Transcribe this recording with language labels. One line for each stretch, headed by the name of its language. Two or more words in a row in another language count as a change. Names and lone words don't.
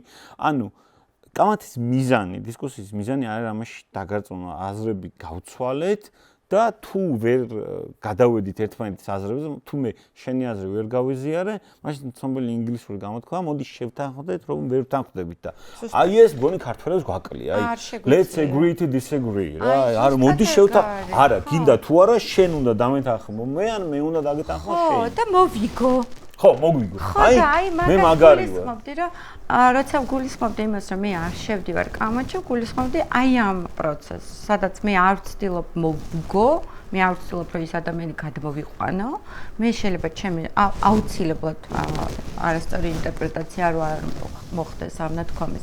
Georgian: ანუ კამათის მიზანი, დისკუსიის მიზანი არის ამაში დაგარწმუნა, აზრები გავცვალეთ და თუ ვერ გადავედით ერთმანეთის აზრებზე, თუ მე შენი აზრი ვერ გავიზიარე, მაშინ ცნობილი ინგლისური გამოთქვა, მოდი შევთანხმდეთ, რომ ვერ ვთანხმდებით და აი ეს მგონი ქართველებს გვაკლია, აი
English: let's agree to disagree
Georgian: რა, არა მოდი არა, გინდა თუ არა შენ უნდა დამეთანხმო მე ან მე უნდა დაგეთანხმო შენ. ხო, და მოვიგო. ხო, მოგვიგო. აი მე მაგარი ვარ. გულისხმობდი რომ როცა გულისხმობდი იმას რომ მე არ შევდივარ კამათში, გულისხმობდი აი ამ პროცესს, სადაც მე არ ვცდილობ მოვიგო, მე არ ვცდილობ რომ ის ადამიანი გადმოვიყვანო, მე შეიძლება ჩემი აუცილებლად არასწორი ინტერპრეტაცია არ მოხდეს ამ ნათქვამის.